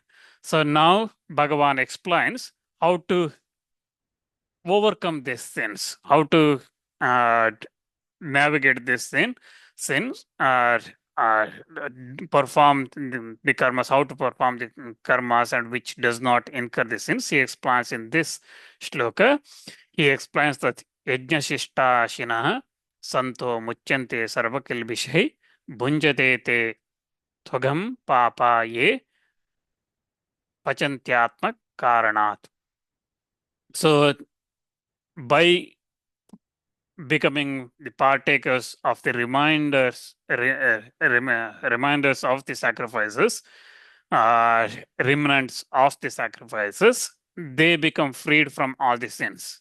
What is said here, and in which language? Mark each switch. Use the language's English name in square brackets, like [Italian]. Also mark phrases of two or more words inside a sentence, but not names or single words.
[English] So now Bhagavan explains how to overcome these sins, how to uh, navigate this sins, perform the karmas, how to perform the karmas, and which does not incur the sins. He explains in this shloka. He explains that [Sanskrit] यज्ञशिष्टाशिनः सन्तो मुच्यन्ते सर्वकिल्बिषैः भुञ्जते ते त्वघं पापा ये पचन्त्यात्म कारणात्. [English] So by becoming the partakers of the reminders of the sacrifices, remnants of the sacrifices, they become freed from all the sins.